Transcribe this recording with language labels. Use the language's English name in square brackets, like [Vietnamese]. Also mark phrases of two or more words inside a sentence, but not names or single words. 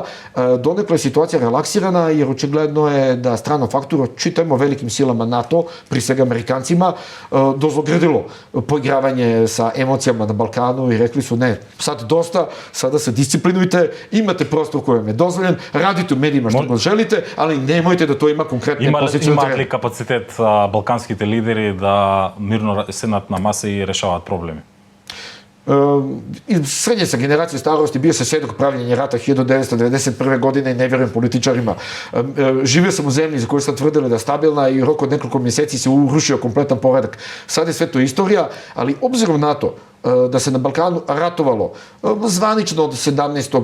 [Bosnian] Donekle je situacija relaksirana jer očigledno je da strano faktor, čitajmo velikim silama NATO, pri svega Amerikancima, dozlogrdilo poigravanje sa emocijama na Balkanu i rekli su ne, sad dosta, sada se disciplinujte, imate prostor koji vam je dozvoljen, radite u medijima što god želite, ali nemojte da to ima konkretne posljedice. [Macedonian] Имаат ли капацитет балканските лидери да мирно седнат на маса и решаваат проблеми? [Bosnian] Srednje sa generacije starosti, bio sam svjedok pravljenja rata 1991. godine i ne vjerujem političarima. Živio sam u zemlji za koju sam tvrdila da je stabilna i u roku od nekoliko mjeseci se urušio kompletan poredak. Sad je sve to istorija, ali obzirom na to da se na Balkanu ratovalo zvanično od 17.